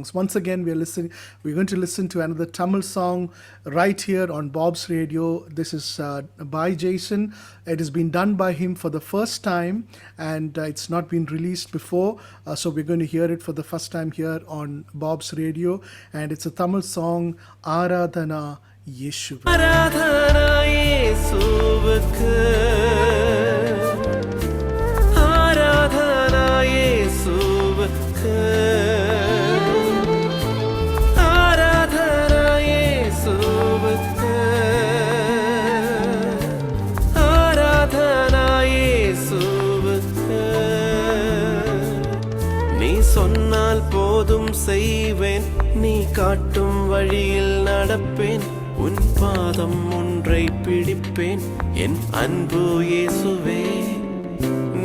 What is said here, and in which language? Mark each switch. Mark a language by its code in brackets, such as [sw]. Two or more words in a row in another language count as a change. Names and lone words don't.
[en] Once again, we're going to listen to another Tamil song right here on Bob's Radio. This is by Jaison. It has been done by him for the first time, and it's not been released before, so we're going to hear it for the first time here on Bob's Radio, and it's a Tamil song, Aradhana Yeshuve. [ta] ஆராதனை இயேசுவுக்கு, ஆராதனை இயேசுவுக்கு, ஆராதனை இயேசுவுக்கு, ஆராதனை இயேசுவுக்கு. நீ சொன்னால் போதும் செய்வேன், நீ காட்டும் வழியில் நடப்பேன், உன் பாதம் ஒன்றை பிடிப்பேன், என் அன்பு இயேசுவே.